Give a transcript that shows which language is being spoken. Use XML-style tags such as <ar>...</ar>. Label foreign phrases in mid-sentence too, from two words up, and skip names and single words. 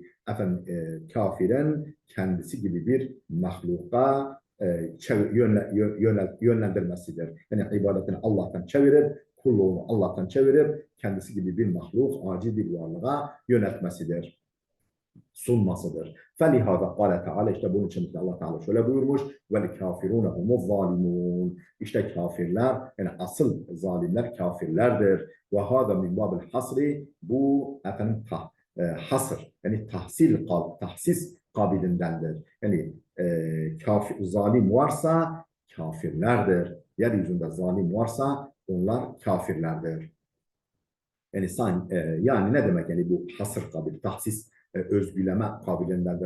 <tr>Efendim kafirin kendisi gibi bir mahluka yönlendirmesidir. Yani ibadetini Allah'tan çevirip, kulluğunu Allah'tan çevirip, kendisi gibi bir mahluk, aciz bir varlığa yöneltmesidir, sunmasıdır.</tr> <ar>فَلِهَذَا قَالَ</ar> <tr>Teala, işte bunun için Allah Teala şöyle buyurmuş:</tr> <ar>وَالْكَافِرُونَ هُمُ الظَّالِمُونَ.</ar> <tr>İşte kafirler, yani asıl zalimler kafirlerdir.</tr> <ar>وَهَذَا مِنْ بَابِ الْحَصْرِ.</ar> <tr>Bu efendim hasır, yani tahsis kabilindendir. Yani zalim varsa kafirlerdir. Yeryüzünde zalim varsa onlar kafirlerdir. Yani yani ne demek, yani bu hasır kabil, tahsis özgüleme kabiliğindendir.</tr>